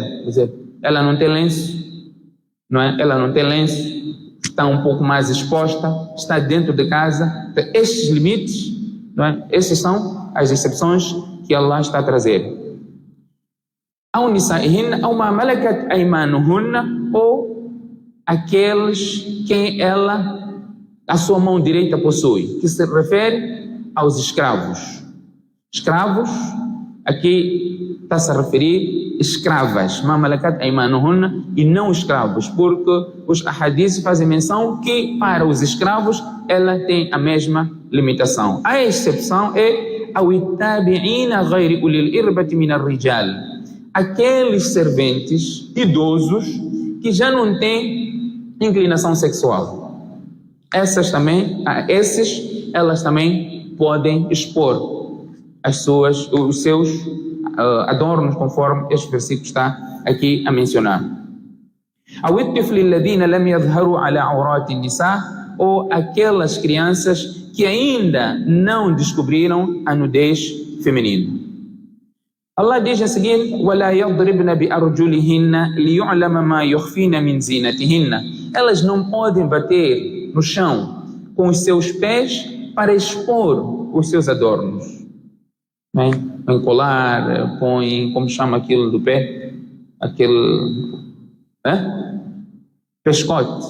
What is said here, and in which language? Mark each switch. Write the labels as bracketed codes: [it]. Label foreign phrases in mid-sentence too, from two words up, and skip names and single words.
[pt] Quer dizer, ela não tem lenço, não é? Ela não tem lenço, está um pouco mais exposta, está dentro de casa. Estes limites, não é? Essas são as exceções que Allah está a trazer. [ar] أو نسائهن أو ما ملكت أيمانهن, [pt] ou aqueles quem a sua mão direita possui, que se refere aos escravos. Escravos, aqui está-se a referir escravas, [ar] ما ملكت أيمانهن, [pt] e não escravos, porque os ahadis fazem menção que para os escravos ela tem a mesma limitação. A exceção é [ar] أو التابعين غير أولي الإربة من الرجال, [pt] aqueles serventes idosos que já não têm inclinação sexual. Elas também podem expor os seus adornos, conforme este versículo está aqui a mencionar. Ou aquelas crianças que ainda não descobriram a nudez feminina. Allah diz a seguir: [ar] وَلَا يَضْرِبْنَ بِأَرْجُلِهِنَّ لِيُعْلَمَ مَا يُخْفِينَ مِنْ زِينَتِهِنَّ. [pt] Elas não podem bater no chão com os seus pés para expor os seus adornos. Põe colar, põe, como chama aquilo do pé? Aquele pescote.